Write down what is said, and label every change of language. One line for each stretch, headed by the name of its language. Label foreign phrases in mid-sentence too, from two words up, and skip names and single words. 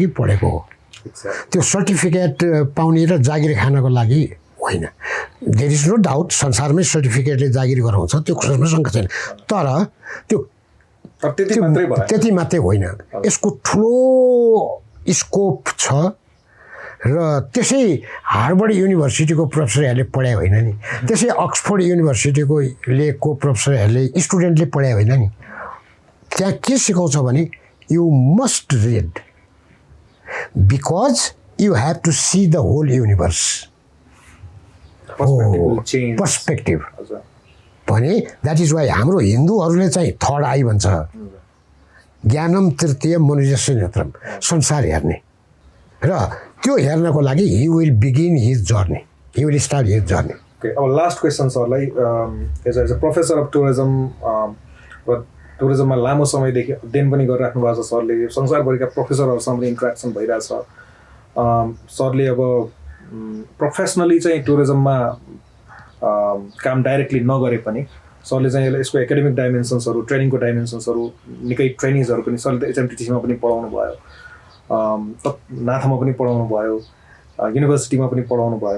Nepali: पढेको हो त्यो सर्टिफिकेट पाउने र जागिर खानको लागि होइन
English: there is no doubt
Nepali: संसारमै सर्टिफिकेटले जागिर गराउँछ त्यो कसैमा शङ्का छैन तर त्यो त्यति मात्रै होइन यसको ठुलो स्कोप छ र त्यसै हार्वर्ड युनिभर्सिटीको प्रोफेसरहरूले पढाए होइन नि त्यसै अक्सफोर्ड युनिभर्सिटीको प्रोफेसरहरूले स्टुडेन्टले पढाए होइन नि त्यहाँ के सिकाउँछ भने
English: you must read because you have to see the whole universe perspective भने that is why
Nepali: हाम्रो हिन्दूहरूले चाहिँ
English: third eye भन्छ
Sanskrit: ज्ञानम तृतीय मनुजस्य नेत्रम
Nepali: संसार हेर्ने र त्यो हेर्नको लागि
English: he will begin his journey he will start his journey
Nepali: अब
English: last question
Nepali: सरलाई
English: as a professor of tourism
Nepali: र टुरिज्ममा लामो समयदेखि अध्ययन पनि गरिराख्नु भएको छ सरले, संसारभरिका प्रोफेसरहरूसँग पनि इन्ट्रेक्सन भइरहेछ। सरले अब प्रोफेसनली चाहिँ टुरिज्ममा काम डाइरेक्टली नगरे पनि सरले चाहिँ यसको
English: academic dimensionsहरू, trainingको dimensionsहरू,
Nepali: निकै ट्रेनिङ्सहरू पनि सरले त HMTTCमा पनि पढाउनु भयो, नाथामा पनि पढाउनु भयो, युनिभर्सिटीमा पनि पढाउनु भयो।